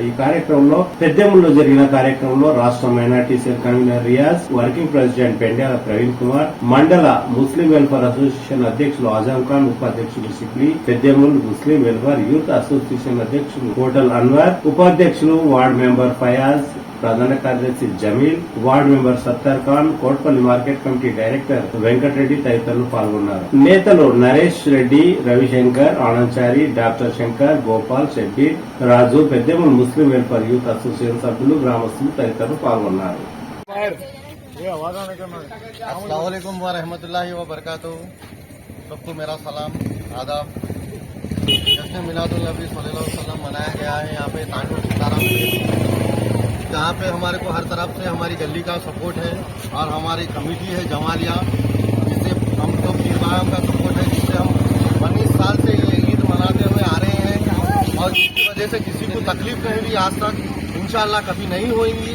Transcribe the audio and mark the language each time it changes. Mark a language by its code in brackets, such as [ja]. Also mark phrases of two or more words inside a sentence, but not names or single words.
[te] ఈ కార్యక్రమంలో పెద్దెముల్లో జరిగిన కార్యక్రమంలో రాష్ట్ర మైనార్టీ సెల్ కన్వీనర్ రియాజ్, [en] working president [te] పెండ్యాల ప్రవీణ్ కుమార్, మండల ముస్లిం వెల్ఫేర్ అసోసియేషన్ అధ్యక్షులు ఆజం ఖాన్, ఉపాధ్యక్షులు సిప్లీ, పెద్దెముల్ ముస్లిం వెల్ఫేర్ యూత్ అసోసియేషన్ అధ్యక్షులు కోటల్ అన్వర్, ఉపాధ్యక్షులు [en] ward member [te] ఫయాజ్, ప్రధాన కార్యదర్శి జమీల్, [en] ward member [te] సత్తార్ ఖాన్, కోట్పల్లి మార్కెట్ కమిటీ డైరెక్టర్ వెంకటరెడ్డి తదితరులు పాల్గొన్నారు. నేతలు నరేష్ రెడ్డి, రవిశంకర్, ఆనంచారి, డాక్టర్ శంకర్, గోపాల్, షబ్బీర్, రాజు, పెద్దెముల్ ముస్లిం వెల్ఫేర్ యూత్ అసోసియేషన్ సభ్యులు, గ్రామస్తులు తదితరులు పాల్గొన్నారు. [ar] السلام عليكم ورحمة الله وبركاته. [ur] سب کو میرا سلام، آداب. جشن میلاد النبی [ar] صلى الله عليه وسلم [ur] منایا گیا ہے یہاں پے تانڈور سیتارام، جہاں پے ہمارے کو ہر طرف سے ہماری گلی کا سپورٹ ہے اور ہماری کمیٹی ہے جمالیہ، جس سے ہم لوگ نرمان کا سپورٹ ہے، جس سے ہم 19 سال سے یہ عید مناتے ہوئے آ رہے ہیں اور جس کی وجہ سے کسی کو تکلیف نہیں ہوئی آج تک، انشاءاللہ کبھی نہیں ہوگی.